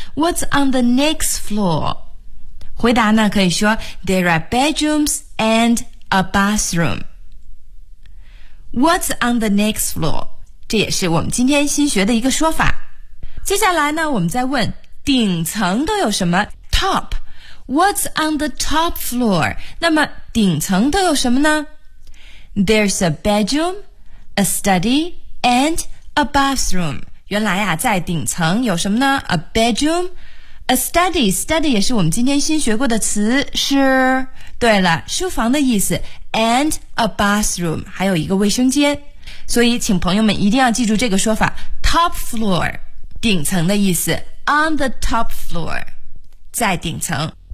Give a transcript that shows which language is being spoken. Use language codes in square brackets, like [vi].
[en] What's on the next floor? [zh] 回答呢可以说 [en] There are bedrooms and a bathroom. What's on the next floor? [zh] 这也是我们今天新学的一个说法。接下来呢我们再问顶层都有什么 Top. [en] What's on the top floor? [zh] 那么顶层都有什么呢？ [en] There's a bedroom, a study, and a bathroom. [zh] 原来啊在顶层有什么呢？ [en] A bedroom,A study [zh] 也是我们今天新学过的词，是，对了，书房的意思 , [en] and a bathroom, [zh] 还有一个卫生间。所以请朋友们一定要记住这个说法 ,top floor, 顶层的意思 , [en] on the top floor, [zh] 在顶层。